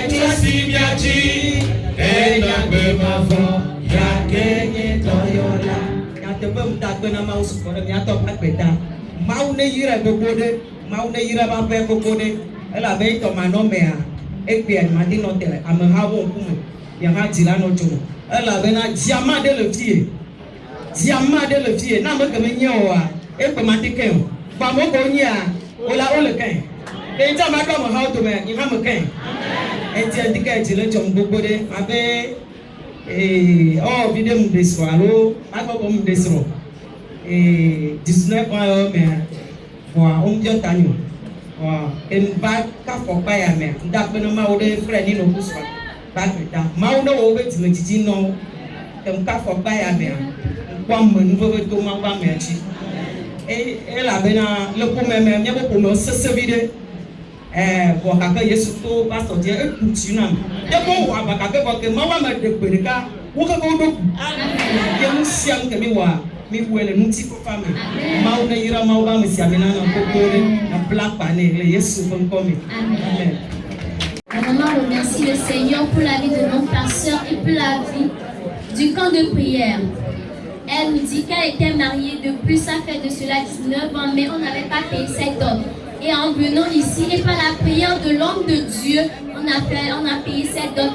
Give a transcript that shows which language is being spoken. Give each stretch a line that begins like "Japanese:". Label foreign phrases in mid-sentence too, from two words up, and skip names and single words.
French: Si bien dit, et n'a pas ma foi,
Ewe: gbena mawu sukɔ ɖe miatɔ ƒe agbeta mawu ne yira gbogbo ɖe mawu ne yira ƒe aƒe gbogbo ɖe elabe etɔmanɔmea egbea madi nɔ te amehawo ŋkume miaha dzila nɔ dzo elabena dziama ɖe le fie dziama ɖe le fie na ame keme nye oa ekpe ma ti kɛ o gbamo ko nyea wole kɛ etsɔ ma ɖo amehawo dome yi hã me kɛ eti edi kɛ dzi le dzɔm gbogbo ɖe abe vi ɖe mu ɖe srɔ̃ alo agbɔ bɔ mu ɖe srɔ̃ 19 ans mea voa womudzɔ ta nyo ba kafɔkpa ya mea ŋdakpe ne mawo ɖe frɛ ni no kusrɔ̃ ba gbeta mawo ne wo be dzimedzidzi nɔ kem kafɔkpa ya mea kpɔ ame nu veve to mawo ba mea tsi elabena le ƒome me miabe ƒome sese vi ɖe vɔ gake yesu to pastor dze eku tsi na me ebo wɔ aba gake vɔ ke mawo ame ɖe gbe ɖeka wo keke wo ɖo ku ye nu sia nu ke mi wɔa mi wɔe le ŋuti fafa me mawo ne yra mawo ba me sia mi nana koko ɖe na bla kpa ne le yesu ƒe ŋkɔ me amen.
French: La maman remercie le Seigneur pour la vie de notre pasteur et pour la vie du camp de prière. Elle nous dit qu'elle était mariée depuis, ça fait de cela 19 ans, mais on n'avait pas payé cette dot. Et en venant ici, et par la prière de l'homme de Dieu, on a payé cette dot.